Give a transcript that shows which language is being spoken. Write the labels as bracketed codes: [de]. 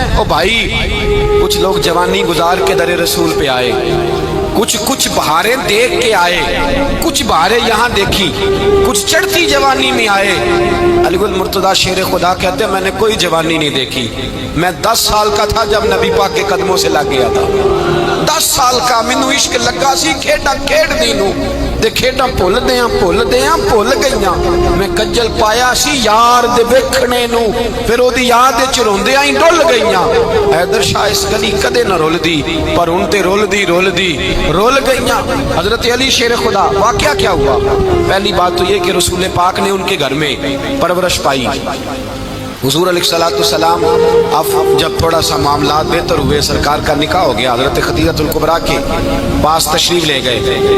[ur] او بھائی کچھ لوگ جوانی گزار کے در رسول پہ آئے، کچھ بہاریں دیکھ کے آئے، کچھ بہاریں یہاں دیکھی، کچھ چڑھتی جوانی میں آئے. علی گل مرتضیٰ شیر خدا کہتے ہیں میں نے کوئی جوانی نہیں دیکھی. میں 10 سال کا تھا جب نبی پاک کے قدموں سے لگ گیا تھا. [pa] 10 سال کا مینوں عشق لگا سی، کھیڈا کھیڈ دی نوں تے کھیڈاں بھول گئیاں. میں کجل پایا سی یار دے ویکھنے نوں، پھر او دی یاد وچ روندیاں ہی ڈل گئیاں. حیدر شاہ اس گلی کدے نہ رول دی پر ہن تے رول گئیاں. [ur] حضرت علی شیر خدا واقعہ کیا ہوا؟ پہلی بات تو یہ کہ رسول پاک نے ان کے گھر میں پرورش پائی. حضور علیہ السلام اب جب تھوڑا سا معاملات بہتر ہوئے، سرکار کا نکاح ہو گیا، حضرت خدیجہ الکبریٰ کے پاس تشریف لے گئے.